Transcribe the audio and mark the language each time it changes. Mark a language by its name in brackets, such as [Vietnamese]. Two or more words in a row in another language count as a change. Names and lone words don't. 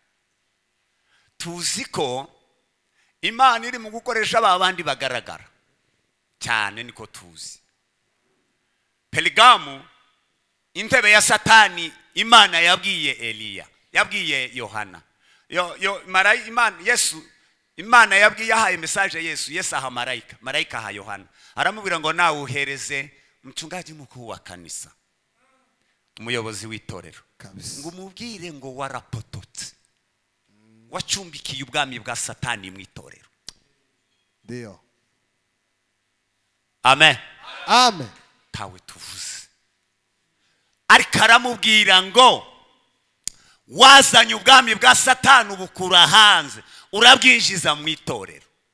[Kinyarwanda] tuzi ko Imana iri mu gukoresha abandi bagaragara cyane niko tuzi Pergamo intebe ya Satani Imana yabwiye Eliya yabwiye Yohana Imana Yesu Imana yabwiye yahaye message Yesu aha marayika aha Yohana aramubwira ngo nawe uhereze [Swahili] mchungaji mkuu wa kanisa, [Kinyarwanda] umuyobozi w'itorero, ngo umubwire ngo warapototse, wacumbikiye ubwami bwa Satani mu itorero. Ndio. Amen. Amen. Tawe tuvuze. Ariko aramubwira ngo wazanye ubwami bwa Satani ubukura hanze, urabwinjiza mu itorero.